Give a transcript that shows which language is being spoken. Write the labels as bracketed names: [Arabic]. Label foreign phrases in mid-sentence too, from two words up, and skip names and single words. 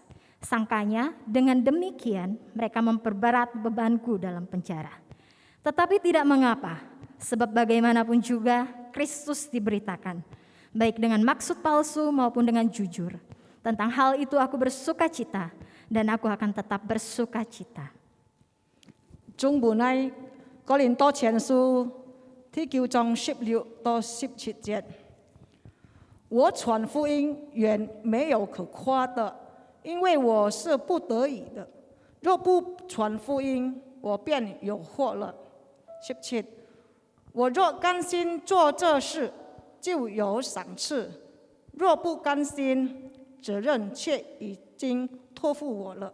[Indonesian] Sangkanya dengan demikian mereka memperberat bebanku dalam penjara. Tetapi tidak mengapa, sebab bagaimanapun juga Kristus diberitakan, baik dengan maksud palsu maupun dengan jujur. Tentang hal itu aku bersukacita dan aku akan tetap bersukacita. [Hakka Chinese] 中文係哥林多前書第9章16到17節。我傳福音原沒有可誇的，因為我是不得已的。若不傳福音，我便有禍了。17，我若甘心做這事，就有賞賜；若不甘心，責任卻已經託付我了。